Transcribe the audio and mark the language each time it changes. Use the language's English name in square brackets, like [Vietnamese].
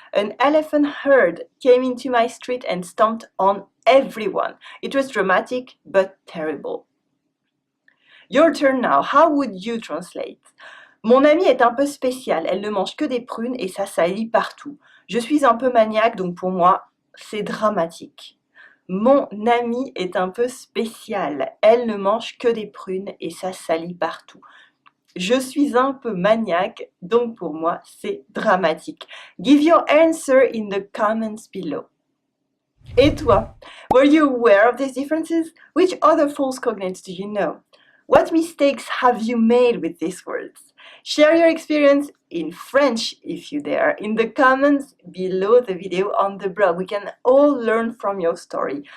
[English] An elephant herd came into my street and stomped on everyone. It was dramatic but terrible. Your turn now. How would you translate? [French] Mon amie est un peu spéciale. Elle ne mange que des prunes et ça salit partout. Je suis un peu maniaque, donc pour moi, c'est dramatique. Mon amie est un peu spéciale. Elle ne mange que des prunes et ça salit partout. Je suis un peu maniaque, donc pour moi, c'est dramatique. [English] Give your answer in the comments below. [French] Et toi? [English] Were you aware of these differences? Which other false cognates do you know? What mistakes have you made with these words? Share your experience in French, if you dare, in the comments below the video on the blog. We can all learn from your story.